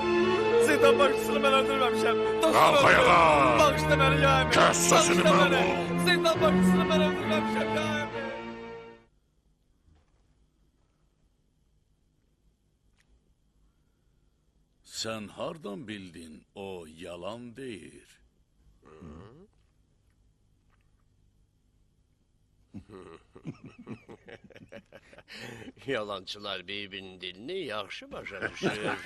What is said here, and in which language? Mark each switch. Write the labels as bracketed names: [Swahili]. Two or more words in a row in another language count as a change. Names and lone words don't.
[Turkish] Zindan başçısını ben öldürmemişim. Kalk ayağa! Bağışla beni ya Emir. Kes sesini Bağışla Mehmet! beni. Zindan başçısını ben öldürmemişim ya Emir. [Azerbaijani] Sən hardan bildin o yalan deyir? Yalancılar bir-birinin dilini yaxşı başa düşür.